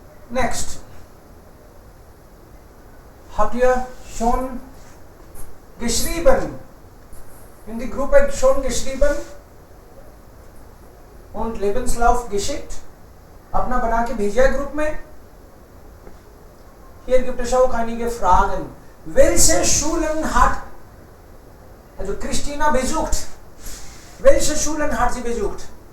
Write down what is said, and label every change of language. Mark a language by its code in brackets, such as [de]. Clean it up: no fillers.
[en] Next. [de] Habt ihr schon geschrieben? In die Gruppe schon geschrieben und Lebenslauf geschickt? [hi] अपना बना के भेजा group में? [de] Hier gibt es auch einige Fragen. Welche Schulen hat also Christina besucht? Welche Schulen hat sie besucht?